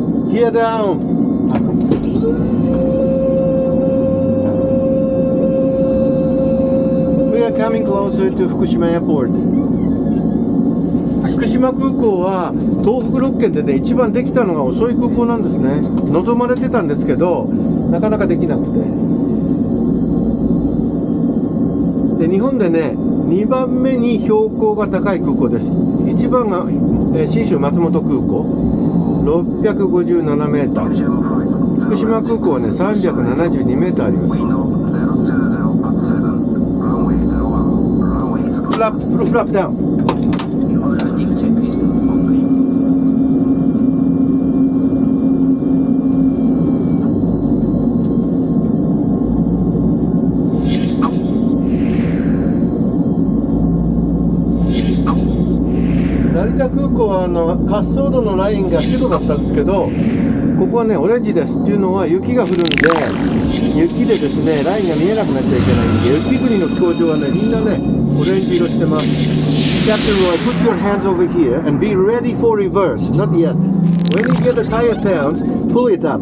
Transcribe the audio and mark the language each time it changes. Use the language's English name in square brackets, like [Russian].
[English] Gear down. We are coming closer to Fukushima Airport. [Japanese] 福島空港は東北6県でね一番できたのが遅い空港なんですね。望まれてたんですけどなかなかできなくて。で日本でね2番目に標高が高い空港です。 1番が、信州松本空港657メーター。福島空港はね372メーターあります。 [English] フラップダウン。 [Japanese] 成田空港は滑走路のラインが白だったんですけど、ここはねオレンジですっていうのは雪が降るんで、雪でですねラインが見えなくなっちゃいけないんで、雪国の飛行場はねみんなねオレンジ色してます。 [English] Captain Roy, put your hands over here and be ready for reverse. Not yet. When you get the tire sounds, pull it up.